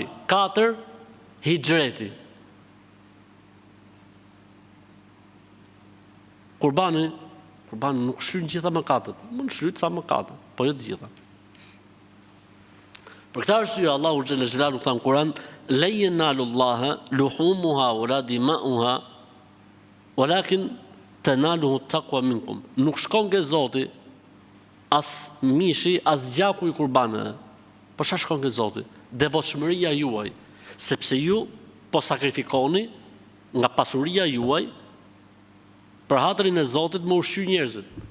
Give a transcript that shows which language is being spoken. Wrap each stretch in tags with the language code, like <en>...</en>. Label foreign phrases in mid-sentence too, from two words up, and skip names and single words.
<sq>4, hijreti. Kurbani nuk shlyn gjitha mëkatet. Mund shlyt sa mëkate, po jo të gjitha. Për këtë arsye Allahu</sq> <ar>جَلَّ جَلَالُهُ</ar> <sq>tha në Kur'an,</sq> <ar>لَنْ يَنَالَ اللَّهَ لُحُومُهَا وَلَا دِمَاؤُهَا وَلَٰكِنْ يَنَالُهُ التَّقْوَىٰ مِنْكُمْ.</ar> <sq>Nuk shkon ke Zoti as mishi, as gjaku i kurbanëve. Po çfarë shkon ke Zoti? Devotshmëria juaj, sepse ju po sakrifikoni nga pasuria juaj për hatrin e Zotit më ushqy njerëzit.</sq>